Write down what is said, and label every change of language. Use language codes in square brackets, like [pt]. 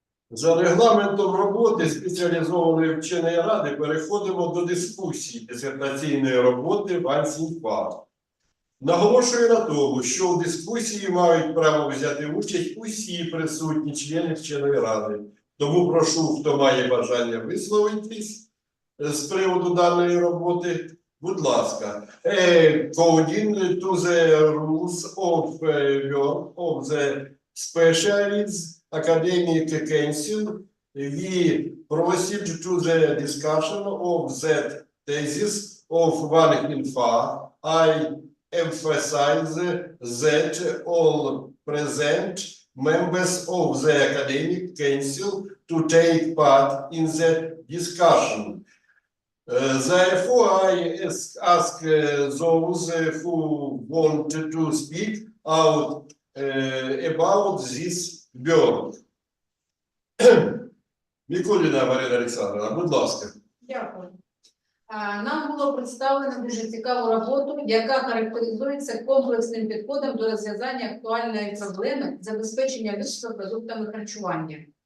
[uk] За регламентом роботи спеціалізованої вченої ради переходимо до дискусії дисертаційної роботи Ван СІНЬФА. Наголошую на тому, що у дискусії мають право взяти участь усі присутні члени вченої ради. Тому прошу, хто має бажання висловитись з приводу даної роботи, будь ласка. [en] According to the rules of work of the specialist academic council, we proceed to the discussion of that thesis of Ван СІНЬФА. I emphasize that all present members of the academic council to take part in the discussion. Therefore, I ask those who want to speak out about this work. [uk] Микуліна Марина Олександровна, будь ласка. Дякую. Нам було представлено дуже цікаву роботу, яка характеризується комплексним підходом до розв'язання актуальної проблеми забезпечення людства продуктами харчування.